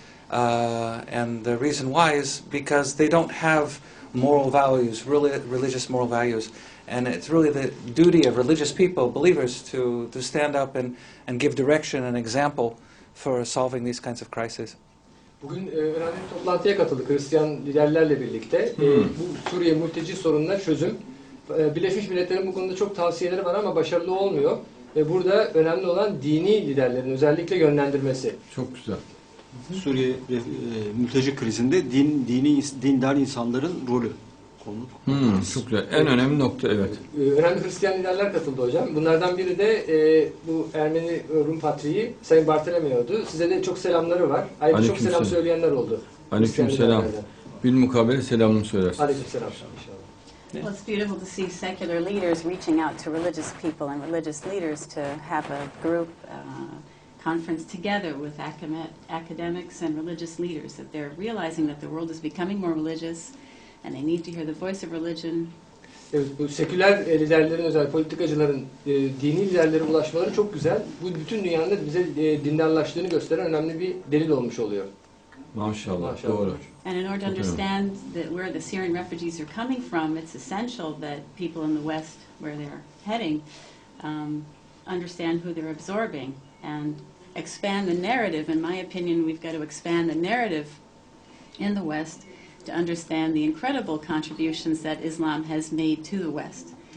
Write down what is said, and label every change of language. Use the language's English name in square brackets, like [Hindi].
[English] And the reason why is because they don't have moral values, really religious moral values. And it's really the duty of religious people, believers, to stand up and give direction and example for solving these kinds of crises. [Turkish] Bugün önemli bir toplantıya katıldık Hristiyan liderlerle birlikte. Bu Suriye mülteci sorununa çözüm. Birleşmiş Milletler'in bu konuda çok tavsiyeleri var ama başarılı olmuyor. Ve burada önemli olan dini liderlerin özellikle yönlendirmesi. Çok güzel. Suriye mülteci krizinde dindar insanların rolü konu. Çok güzel. En önemli nokta, evet. Önemli Hristiyan liderler katıldı hocam. Bunlardan biri de bu Ermeni Rum Patriği Sayın Bartolomeo'du. Size de çok selamları var. Ayrıca çok selam söyleyenler oldu. Aleykümselam. Bilmukabele selamını söylersin. Aleykümselam inşallah. [English] Well, it's beautiful to see secular leaders reaching out to religious people and religious leaders to have a group conference together with academics and religious leaders, that they're realizing that the world is becoming more religious and they need to hear the voice of religion. [Turkish] Evet, bu seküler liderlerin, özel politikacıların dini liderlere ulaşmaları çok güzel. Bu bütün dünyanın bize dindarlaştığını gösteren önemli bir delil olmuş oluyor. Maşallah, doğru. [English] And in order to understand where the Syrian refugees are coming from, it's essential that people in the West, where they're heading, understand who they're absorbing and expand the narrative. In my opinion, we've got to expand the narrative in the West to understand the incredible contributions that Islam has made to the West.